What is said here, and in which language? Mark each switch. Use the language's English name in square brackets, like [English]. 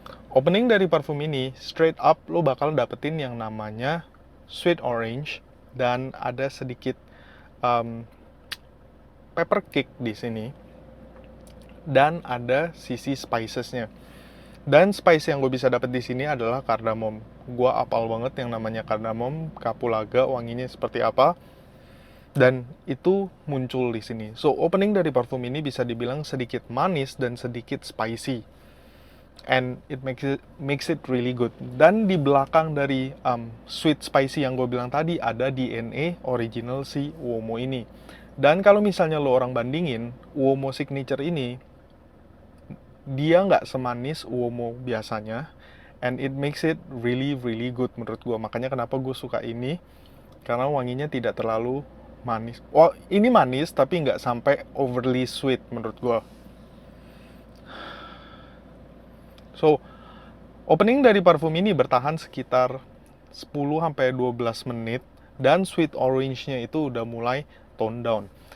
[Indonesian] Opening dari parfum ini, straight up lo bakal dapetin yang namanya sweet orange, dan ada sedikit pepper kick di sini, dan ada sisi spicesnya. Dan spice yang gue bisa dapet di sini adalah cardamom. Gue apal banget yang namanya cardamom, kapulaga, wanginya seperti apa, dan itu muncul di sini. So, opening dari parfum ini bisa dibilang sedikit manis dan sedikit spicy. [English] And it makes it really good. [Indonesian] Dan di belakang dari sweet spicy yang gue bilang tadi, ada DNA original si Uomo ini. Dan kalau misalnya lo orang bandingin, Uomo Signature ini, dia nggak semanis Uomo biasanya. [English] And it makes it really really good [Indonesian] menurut gue. Makanya kenapa gue suka ini, karena wanginya tidak terlalu manis. Oh, ini manis tapi nggak sampai overly sweet menurut gue. So, opening dari parfum ini bertahan sekitar 10-12 menit, dan sweet orange-nya itu udah mulai tone down.